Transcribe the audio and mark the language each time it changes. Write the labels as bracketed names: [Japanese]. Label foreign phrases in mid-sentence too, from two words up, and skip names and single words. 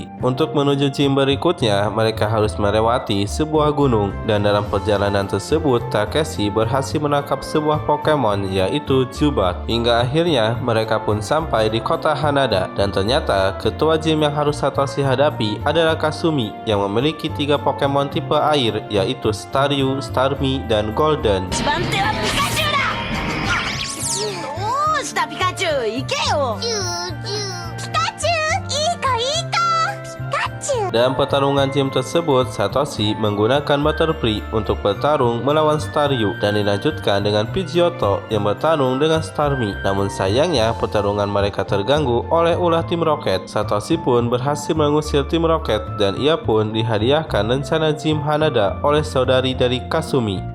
[Indonesian] Untuk menuju gym berikutnya, mereka harus melewati sebuah gunung dan dalam perjalanan tersebut Takeshi berhasil menangkap sebuah Pokemon yaitu Zubat. Hingga akhirnya mereka pun sampai di kota Hanada dan ternyata ketua gym yang harus Satoshi hadapi adalah Kasumi yang memiliki 3 Pokemon tipe air yaitu Staryu, Starmie, dan Golden. [Japanese] 一番手はピカチュウだどうしたピカチュウ行けよピカチュウいいかピカチュウ [Indonesian] Dalam pertarungan gym tersebut, Satoshi menggunakan Butterfree untuk bertarung melawan Staryu dan dilanjutkan dengan Pidgeotto yang bertarung dengan Starmie. Namun sayangnya pertarungan mereka terganggu oleh ulah tim Rocket. Satoshi pun berhasil mengusir tim Rocket dan ia pun dihadiahkan rencana gym Hanada oleh saudari dari Kasumi.